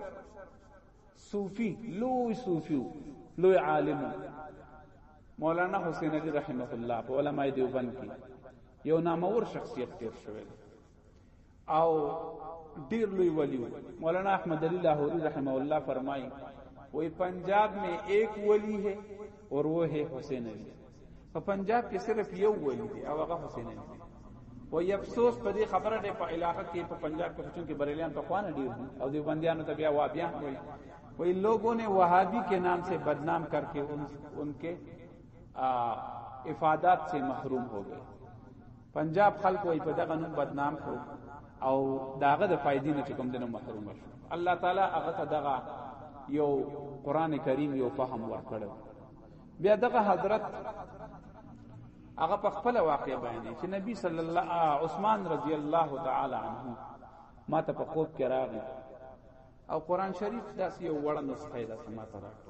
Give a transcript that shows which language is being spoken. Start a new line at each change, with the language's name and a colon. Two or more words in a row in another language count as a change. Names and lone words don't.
Pashto: صوفي لوی صوفي لوی عالم مولانا حسین علی
Arabic: رحمه الله
Pashto: په علماء دیوبند کې یو نامور شخصیت تیر شوی او ډیر لوی ولی مولانا احمد علی لاہوری
Arabic: رحمه الله
Pashto: فرمایي
Urdu: وہی پنجاب میں ایک ولی ہے اور وہ ہے حسین علی.
Pashto: په پنجاب کې صرف یو ولی دی او هغه حسین علی دی. وہی افسوس په دې خبره ده په علاقه کې په پنجاب کې چون کې بریلیان په خوانه ډیر دي او دیوبندیانو ته بیا وابیان
Urdu: وہی لوگوں نے وہابی کے نام سے بدنام کر کے ان کے افادات سے محروم ہو گئے.
Pashto: پنجاب خلق وہی په دغه نوم بدنام کړو او داغه د فائدې نه کوم دنه محروم شو. الله تعالی هغه ته دغه یو قران کریم یو فهم ورکړ. بیا دغه حضرت هغه په خپل واقع بیانې چې نبی
Arabic: صلی الله
Pashto: عثمان
Arabic: رضی الله تعالی عنہ
Pashto: ما ته په خوب کې راغی او قران شریف داس یو وړاندې نسخه ده ما ته راکړه.